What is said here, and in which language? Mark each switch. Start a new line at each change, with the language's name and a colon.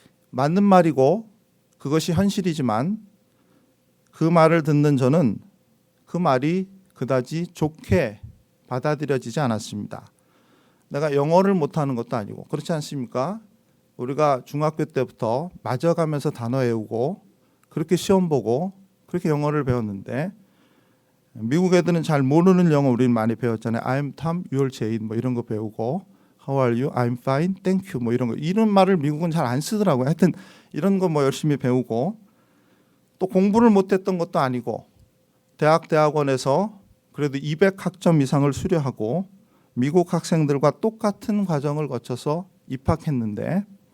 Korean: 맞는 말이고 그것이 현실이지만 그 말을 듣는 저는 그 말이 그다지 좋게 받아들여지지 않았습니다. 내가 영어를 못하는 것도 아니고 그렇지 않습니까? 우리가 중학교 때부터 맞아가면서 단어 외우고 그렇게 시험 보고 그렇게 영어를 배웠는데 미국 애들은 잘 모르는 영어 우리는 많이 배웠잖아요.
English: I'm Tom, you're Jane
Korean: 뭐 이런 거 배우고
English: How are you? I'm fine, thank you
Korean: 뭐 이런 거, 이런 말을 미국은 잘 안 쓰더라고요. 하여튼 이런 거 뭐 열심히 배우고 또 공부를 못했던 것도 아니고 대학원에서 그래도 200학점 이상을 수료하고 미국 학생들과 똑같은 과정을 거쳐서 입학했는데